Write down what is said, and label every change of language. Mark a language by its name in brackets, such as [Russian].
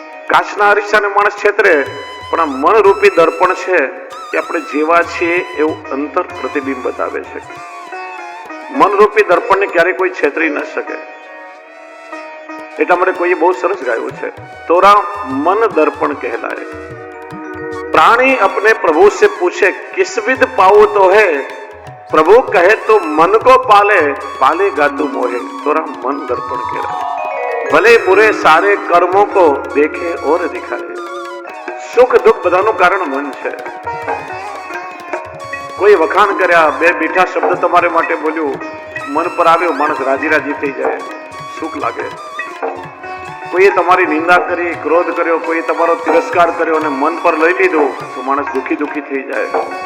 [Gujarati] કાચના અરીસાને માણસ છેતરે, પણ આ મનરૂપી દર્પણ છે કે આપણે જેવા છીએ એવું અંતર પ્રતિબિંબ બતાવે છે. મનરૂપી દર્પણને ક્યારે કોઈ છેતરી ન શકે. એટલા માટે કોઈએ બહુ સરસ ગાયું છે, [Hindi] તોરા મન દર્પણ કહેલાય. प्राणी अपने प्रभु से पूछे किस विध पाओ तो है, प्रभु कहे तो मन को पाले, पाले गादू मोहे. तोरा मन दर्पण कह रहा है. भले बुरे सारे कर्मों को देखे और दिखाए. [Gujarati] सुख दुख बधाનું કારણ મન છે. કોઈ વખાણ કર્યા, બે મીઠા શબ્દ તમારે માટે બોલ્યું, મન પર આવ્યો, માણસ રાજી રાજી થઈ જાય, સુખ લાગે. કોઈએ તમારી નિંદા કરી, ક્રોધ કર્યો, કોઈ તમારો તિરસ્કાર કર્યો અને મન પર લઈ લીધું તો માણસ દુખી દુખી થઈ જાય.